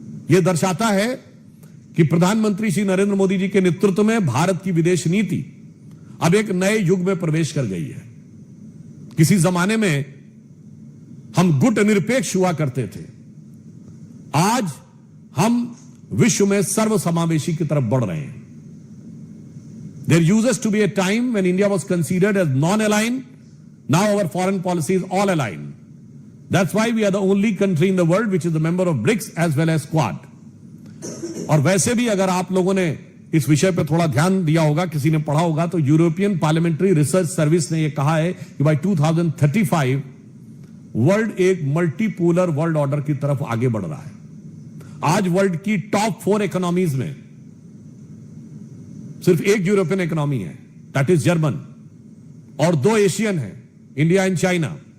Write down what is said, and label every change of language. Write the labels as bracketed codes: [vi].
[hi] यह दर्शाता है कि प्रधानमंत्री श्री नरेंद्र मोदी जी के नेतृत्व में भारत की विदेश नीति अब एक नए युग में प्रवेश कर गई है। किसी जमाने में हम गुट निरपेक्ष हुआ करते थे, आज हम विश्व में सर्वसमावेशी की तरफ बढ़ रहे हैं। [en] There used to be a time when India was considered as non-aligned. Now our foreign policy is all aligned. That's why we are the only country in the world which is a member of BRICS as well as Quad. [hi] और वैसे भी अगर आप लोगों ने इस विषय पर थोड़ा ध्यान दिया होगा, किसी ने पढ़ा होगा, तो यूरोपियन पार्लियामेंट्री रिसर्च सर्विस ने यह कहा है कि बाय 2035 वर्ल्ड एक मल्टीपोलर वर्ल्ड ऑर्डर की तरफ आगे बढ़ रहा है। आज वर्ल्ड की टॉप 4 इकोनॉमीज में सिर्फ एक यूरोपियन इकोनॉमी है, [en] that is German, [hi] और 2 एशियन है, [en] India and China.